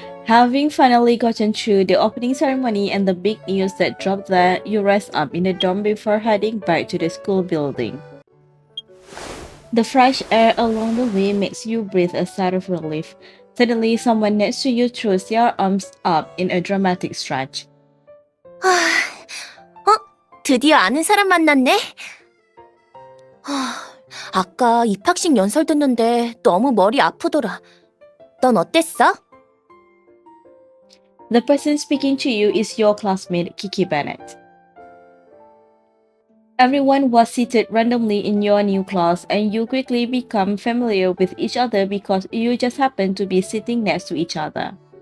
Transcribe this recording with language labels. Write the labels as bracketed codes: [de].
[en] Having finally gotten through the opening ceremony and the big news that dropped there, you rest up in the dorm before heading back to the school building. The fresh air along the way makes you breathe a sigh of relief. Suddenly, someone next to you throws their arms up in a dramatic stretch. [ko] 드디어 아는 사람 만났네? 아까 입학식 연설 듣는데 너무 머리 아프더라. 넌 어땠어? [en] The person speaking to you is your classmate, Kiki Bennett. Everyone was seated randomly in your new class, and you quickly become familiar with each other because you just happen to be sitting next to each other.